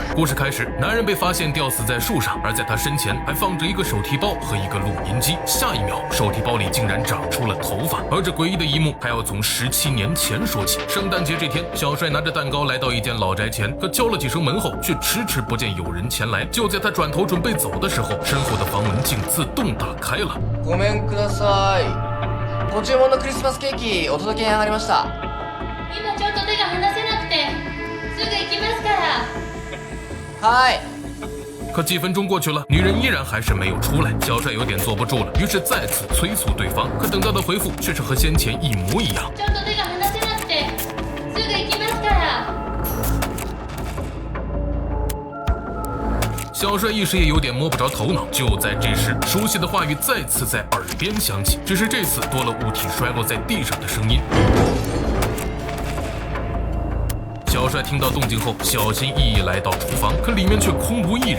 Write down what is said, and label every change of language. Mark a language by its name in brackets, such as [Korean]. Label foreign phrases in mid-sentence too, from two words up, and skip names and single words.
[Chinese] 故事开始，男人被发现吊死在树上，而在他身前还放着一个手提包和一个录音机。下一秒，手提包里竟然长出了头发，而这诡异的一幕还要从17年前说起。圣诞节这天，小帅拿着蛋糕来到一间老宅前，可敲了几声门后，却迟迟不见有人前来。就在他转头准备走的时候，身后的房门竟自动打开了。 [Japanese] ごめんください。ご注文のクリスマスケーキお届けに上がりました。今ちょっと手が離せなくて、すぐ行きますから。はい。 [Chinese] 可几分钟过去了，女人依然还是没有出来，小帅有点坐不住了，于是再次催促对方。可等到的回复却是和先前一模一样。 [Japanese] ちょっと手が離せなくて、すぐ行きますから。 [Chinese] 小帅一时也有点摸不着头脑。就在这时，熟悉的话语再次在耳边响起，只是这次多了物体摔落在地上的声音。小帅听到动静后，小心翼翼来到厨房，可里面却空无一人。